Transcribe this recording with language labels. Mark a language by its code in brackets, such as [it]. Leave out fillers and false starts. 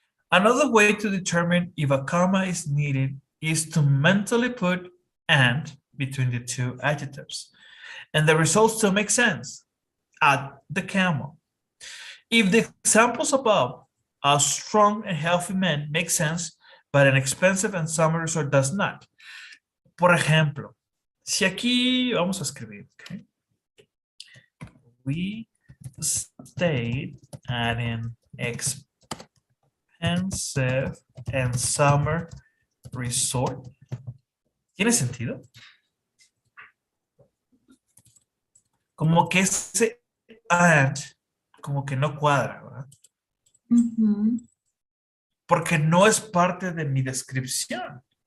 [en] Another way to determine if a comma is needed is to mentally put and between the two adjectives. And the results still make sense. Add the comma. If the examples above, a strong and healthy man makes sense, but an expensive and summer resort does not. [es] Por ejemplo, si aquí vamos a escribir, okay? [en] We stayed at an expensive and summer resort. [es] ¿Tiene sentido? Como que ese and, como que no cuadra, ¿verdad? Porque no es parte de mi descripción.